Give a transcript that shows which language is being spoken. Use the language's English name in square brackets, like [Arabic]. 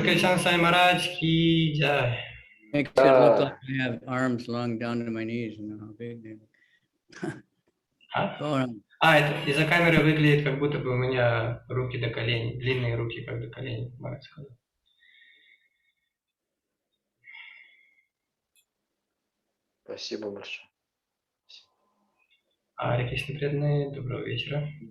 [Russian] Кавичандра Свами Махарадж ки джай. [English] Makes it look like I have arms long down to my knees, you know how big they are. А? Gauranga. [Russian] Это из-за камеры выглядит, как будто бы у меня руки до коленей, длинные руки, как до коленей, Махарадж сказал. Спасибо большое. Ари Кришна преданные, доброго вечера.